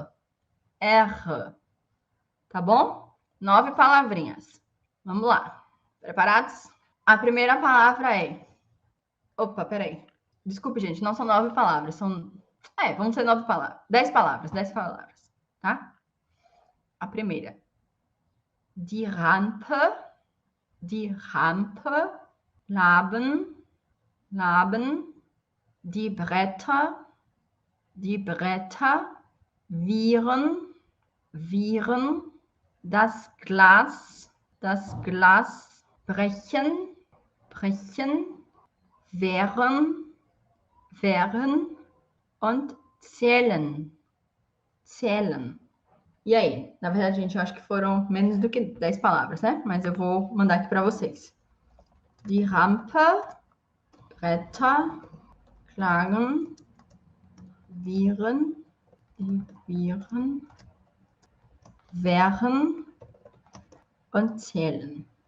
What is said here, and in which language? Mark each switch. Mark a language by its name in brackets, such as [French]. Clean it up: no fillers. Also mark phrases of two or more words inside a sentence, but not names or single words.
[Portuguese] R. Tá bom? 9 palavrinhas. Vamos lá. Preparados? A primeira palavra é... Opa, peraí. Desculpe, gente, não são 9 palavras, são... vão ser 9 palavras. 10 palavras, 10 palavras, tá? A primeira. [German] Die Rampe, Laben, die Bretter, Viren, das Glas, brechen, wären und zählen. [Portuguese] E aí? Na verdade, gente, eu acho que foram menos do que 10 palavras, né? Mas eu vou mandar aqui para vocês. [German] Die Rampe, Bretter, Klagen, Viren, wären und zählen.